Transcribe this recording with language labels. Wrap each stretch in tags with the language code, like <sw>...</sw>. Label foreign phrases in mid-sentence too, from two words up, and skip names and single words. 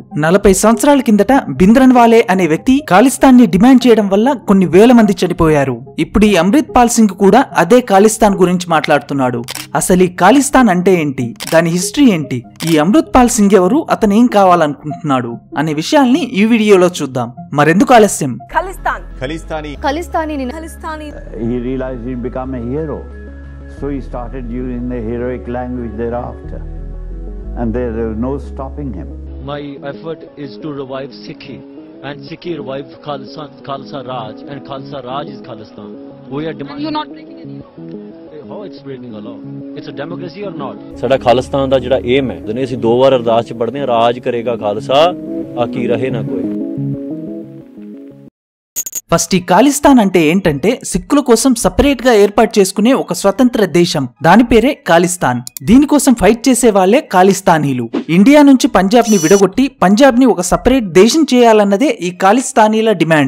<te>40 సంవత్సరాల కిందట భింద్రన్వాలే అనే వ్యక్తి ఖాళిస్తాన్ ని డిమాండ్ చేయడం వల్ల కొన్ని వేల మంది చనిపోయారు. ఇప్పుడు ఈ అమృత్ పాల్ సింగ్ కూడా అదే ఖాళిస్తాన్ గురించి మాట్లాడుతున్నాడు. అసలు ఈ ఖాళిస్తాన్ అంటే ఏంటి, దాని హిస్టరీ ఏంటి, ఈ అమృత్ పాల్ సింగ్ ఎవరు, అతను ఏం కావాలనుకుంటున్నాడు అనే విషయాల్ని ఈ వీడియోలో చూద్దాం. మరెందుకు ఆలస్యం?</te> <en>He realized he'd become a hero, so he started using the heroic language thereafter, and there was no stopping him. My effort is to revive Sikhi, and Sikhi revived Khalsa Raj, and Khalsa Raj is Khalistan. We are demanding. You're not breaking any law. How it's breaking a law? It's a democracy or not?</en> <pa>ਸਾਡਾ ਖਾਲਿਸਤਾਨ ਦਾ ਜਿਹੜਾ ਏਮ ਹੈ, ਜਿਹਨੇ ਅਸੀਂ 2 ਵਾਰ ਅਰਦਾਸ ਚ ਪੜ੍ਹਦੇ ਹਾਂ, ਰਾਜ ਕਰੇਗਾ ਖਾਲਸਾ ਆਕੀ ਰਹੇ ਨਾ ਕੋਈ.</pa> <te>ఫస్ట్ ఈ ఖాళిస్తాన్ అంటే ఏంటంటే సిక్కుల కోసం సపరేట్ గా ఏర్పాటు చేసుకునే ఒక స్వతంత్ర దేశం. దాని పేరే ఖాళిస్తాన్. దీనికోసం ఫైట్ చేసే వాళ్లే ఖాళిస్తానీలు. ఇండియా నుంచి పంజాబ్ ని విడగొట్టి పంజాబ్ ని ఒక సపరేట్ దేశం చేయాలన్నదే ఈ ఖాళిస్తానీల డిమాండ్.</te>